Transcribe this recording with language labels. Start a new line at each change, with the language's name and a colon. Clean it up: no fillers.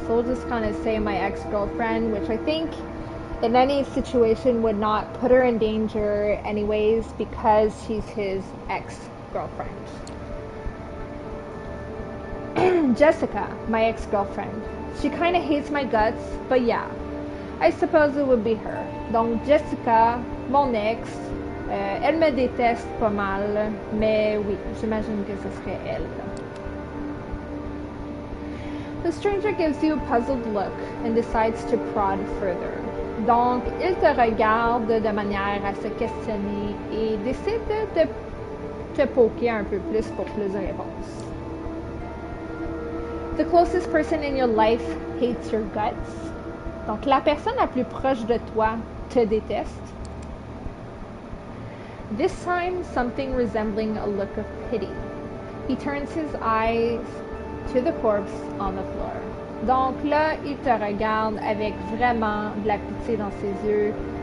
English: So we'll just kind of say my ex-girlfriend, which I think in any situation would not put her in danger anyways because she's his ex-girlfriend. Jessica, my ex-girlfriend. She kind of hates my guts, but yeah, I suppose it would be her.
French: Donc Jessica, mon ex, elle me déteste pas mal, mais oui, j'imagine que ce serait elle.
English: The stranger gives you a puzzled look and decides to prod further.
French: Donc, il te regarde de manière à se questionner et décide de te poker un peu plus pour plus de réponses.
English: The closest person in your life hates your guts.
French: Donc, la personne la plus proche de toi te déteste.
English: This time, something resembling a look of pity. He turns his eyes to the corpse on the floor.
French: Donc là, il te regarde avec vraiment de la pitié dans ses yeux.